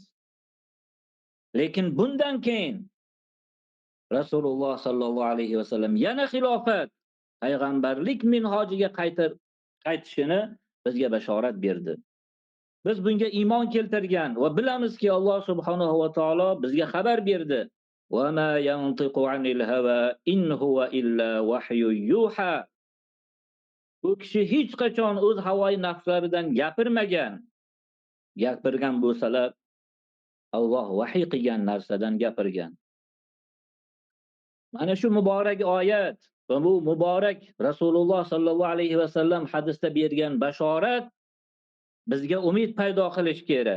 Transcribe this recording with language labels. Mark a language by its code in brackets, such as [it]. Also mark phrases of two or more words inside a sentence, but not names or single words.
[uz] Lekin bundan keyin Rasululloh [ar] صلى الله عليه وسلم [uz] yana xilofat, payg'ambarlik minhojiga qaytishini bizga bashorat berdi. Biz bunga iymon keltirgan va bilamizki Alloh subhanahu va taolo bizga xabar berdi. [ar] وما ينطق عن الهوى إن هو إلا وحي يوحى. [uz] Bu kishi hech qachon o'z havoyi nafslaridan gapirmagan. Gapirgan bo'lsalar Alloh vahiy qilgan narsadan gapirgan. Mana shu muborak oyat va bu muborak Rasululloh [ar] صلى الله عليه وسلم [uz] hadisda bergan bashorat bizga umid paydo qilish kerak.